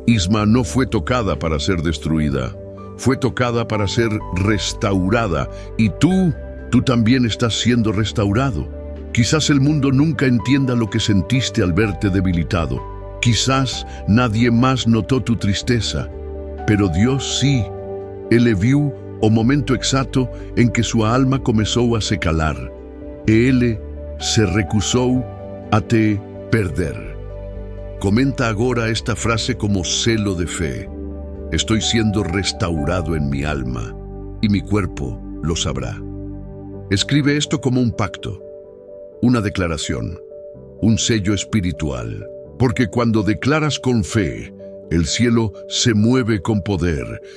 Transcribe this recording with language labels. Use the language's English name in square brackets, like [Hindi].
[Spanish] Isma no fue tocada para ser destruida. Fue tocada para ser restaurada. Y tú también estás siendo restaurado. Quizás el mundo nunca entienda lo que sentiste al verte debilitado. Quizás nadie más notó tu tristeza. Pero Dios sí. [Portuguese] Ele viu o momento exacto em que sua alma começou a se calar. E Ele se recusou a te perder. [Spanish] Comenta agora esta frase como celo de fe. Estoy siendo restaurado en mi alma, y mi cuerpo lo sabrá. Escribe esto como un pacto, una declaración, un sello espiritual. Porque cuando declaras con fe, el cielo se mueve con poder.